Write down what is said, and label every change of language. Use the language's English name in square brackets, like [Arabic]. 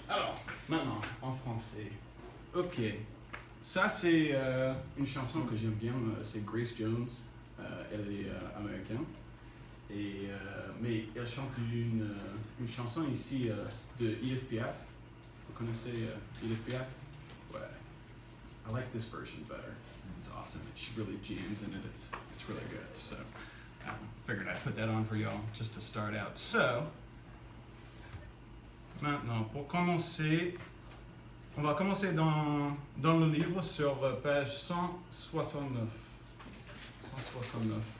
[French] Alors, maintenant, en français. Ok. Ça, c'est une chanson que j'aime bien. C'est Grace Jones. Elle est américaine. Et, mais elle chante une chanson ici de Edith Piaf. Vous connaissez Edith Piaf? Ouais. [English] I like this version better. It's awesome. She really jams in it. It's really good. So I figured I'd put that on for y'all just to start out. [French] So, maintenant, pour commencer, on va commencer dans le livre sur page 169. 169.